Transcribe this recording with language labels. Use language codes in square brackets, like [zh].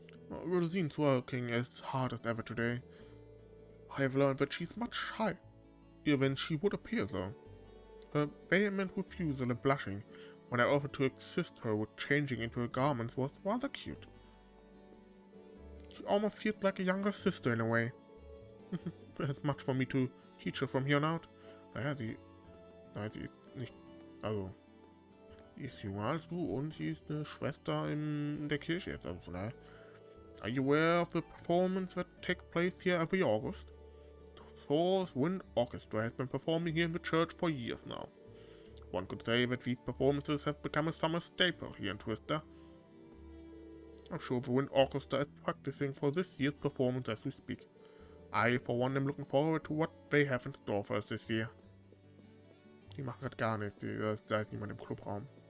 [en] Rosine's working as hard as ever today. I have learned that she's much shy than she would appear, though. Her vehement refusal and blushing when I offered to assist her with changing into her garments was rather cute. She almost feels like a younger sister in a way. There's much for me to teach her from here on out. [de] Naja, sie ist nicht, also, sie ist jünger als du und sie ist eine Schwester in der Kirche jetzt, also, ne? [en] Are you aware of the performance that takes place here every August? Thors Wind Orchestra has been performing here in the church for years now. One could say that these performances have become a summer staple here in Trista. I'm sure the Wind Orchestra is practicing for this year's performance as we speak. I, for one, am looking forward to what they have in store for us this year. [de] Die machen gerade gar nichts, da ist niemand im Clubraum.